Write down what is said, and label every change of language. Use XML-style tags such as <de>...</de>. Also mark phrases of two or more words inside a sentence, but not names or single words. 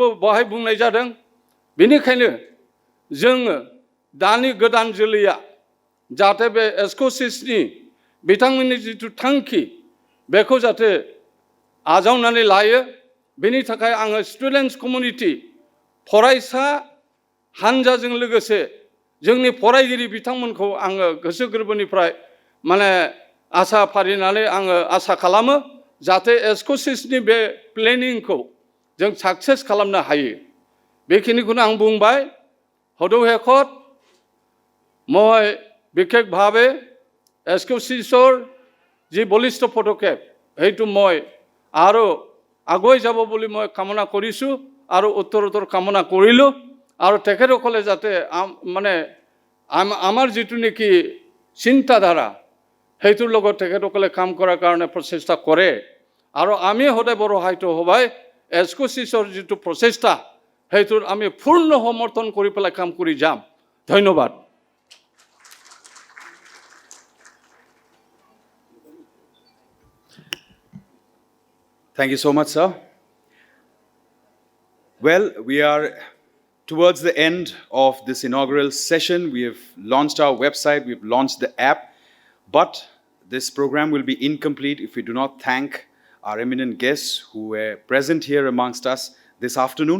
<brx>बहाय बुंनाय जादों बेनिखायनो जोङो दानि गोदान जोलैया जाहाथे बे एस्क'सिसनि बिथांमोननि जिथु थांखि बेखौ जाहाथे आजावनानै लायो बेनि थाखाय आङो</brx> <en>students community</en> <brx>फरायसा हानजाजों लोगोसे जोंनि फरायगिरि बिथांमोनखौ आङो गोसो गोरबोनिफ्राय माने आसा फारिनानै आङो आसा खालामो जाहाथे एस्क'सिसनि बे प्लेनिंखौ जों साक्सेस खालामनो हायो बेखिनिखौनो आं बुंबाय</brx> <as>হদৌ শেষত মই বিশেষভাৱে এস্ক'চিছৰ যি বলিষ্ঠ পদক্ষেপ সেইটো মই আৰু আগুৱাই যাব বুলি মই কামনা কৰিছোঁ আৰু উত্তৰোত্তৰ কামনা কৰিলোঁ আৰু তেখেতসকলে যাতে মানে আমাৰ যিটো নেকি চিন্তাধাৰা সেইটোৰ লগত তেখেতসকলে কাম কৰাৰ কাৰণে প্ৰচেষ্টা কৰে আৰু আমি সদায় বড়ো সাহিত্য সভাই এস্ক'চিছৰ যিটো প্ৰচেষ্টা সেইটোৰ আমি পূৰ্ণ সমৰ্থন কৰি পেলাই কাম কৰি যাম ধন্যবাদ</as> <en>Thank you so much, sir. Well, we are towards the end of this inaugural session. We have launched our website, we've launched the app, but this program will be incomplete if we do not thank our eminent guests who were present here amongst us this afternoon.</en>